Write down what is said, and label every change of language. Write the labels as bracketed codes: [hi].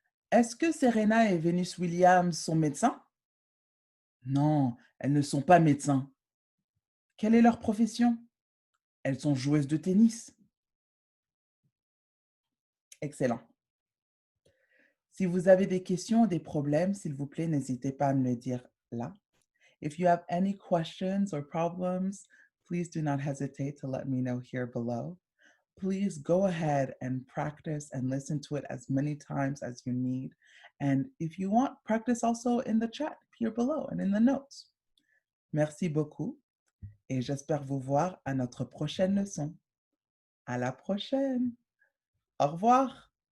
[fr] Est-ce que Serena et Venus Williams sont médecins? Non, elles ne sont pas médecins. Quelle est leur profession? Elles sont joueuses de tennis. Excellent. Si vous avez des questions ou des problèmes, s'il vous plaît, n'hésitez pas à me le dire là. [en] If you have any questions or problems, please do not hesitate to let me know here below. Please go ahead and practice and listen to it as many times as you need. And if you want, practice also in the chat here below and in the notes. [fr] Merci beaucoup et j'espère vous voir à notre prochaine leçon. À la prochaine. Au revoir.